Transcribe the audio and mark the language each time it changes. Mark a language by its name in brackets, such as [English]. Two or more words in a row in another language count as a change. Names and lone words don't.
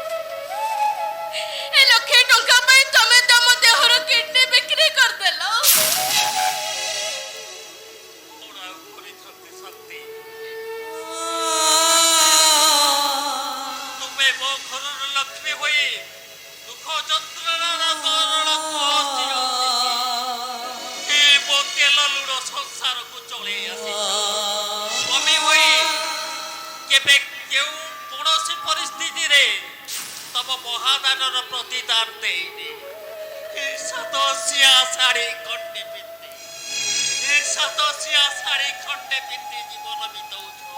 [Odia] ଏଇ ଲକ୍ଷେ ଟଙ୍କା ପାଇଁ ତୁମେ ତମ ଦେହର କିଡନି ବିକ୍ରି କରିଦେଲ ତୁମେ ମୋ ଘରର ଲକ୍ଷ୍ମୀ ହୋଇ ଦୁଃଖ ଯନ୍ତ୍ରଣାର ତରଳକୁ ଏ ମୋ ତେଲ ଲୁଣ ସଂସାରକୁ ଚଳେଇ ଆସିଛ ସ୍ୱାମୀ ହୋଇ କେବେ କେଉଁ କୌଣସି ପରିସ୍ଥିତିରେ ତମ ମହାଦାନର ପ୍ରତିଦାନ ଦେଇନି ସାତସିଆ ଶାଢ଼ୀ ଖଣ୍ଡେ ପିନ୍ଧି ସାତସିଆ ଶାଢ଼ୀ ଖଣ୍ଡେ ପିନ୍ଧି ଜୀବନ ବିତଉଛ